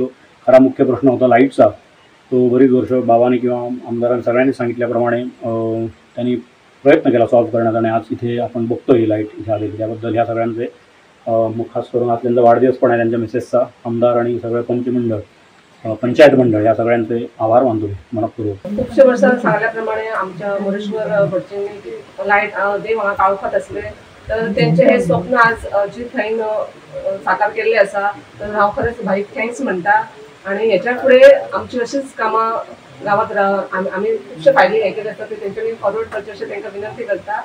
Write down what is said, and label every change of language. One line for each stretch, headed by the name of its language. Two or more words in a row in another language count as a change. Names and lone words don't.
Marathi: खरा मुख्य प्रश्न होता लाईटचा, तो बरीच वर्ष बाबांनी किंवा आमदारांनी सगळ्यांनी सांगितल्याप्रमाणे त्यांनी प्रयत्न केला सॉल्व्ह करण्याचा, आणि आज इथे आपण बघतो ही लाईट इथे आलेली. त्याबद्दल ह्या सगळ्यांचे खास करून आज त्यांचा वाढदिवस पण आहे, त्यांच्या मिसेसचा, आमदार आणि सगळं पंचमंडळ, पंचायत मंडळ या सगळ्यांचे आभार मानतो मनपूर्वक.
Konkani: खुबशे वर्सां सांगल्याप्रमाणे आमच्या मोरेश्वर भटजींनी लायट देव हांगा काळखात आसले, तर तेंचे हे स्वप्न आज जी थंय साकार केल्ले आसा, तर हांव खरेंच भाईक थँक्स म्हणटा. आणि हेच्या फुडें आमची अशीच कामां गांवांत आमी खुबशे फायदे हे केले आसता ते तेंच्यांनी फॉरवर्ड करचे अशें तांकां विनंती करता.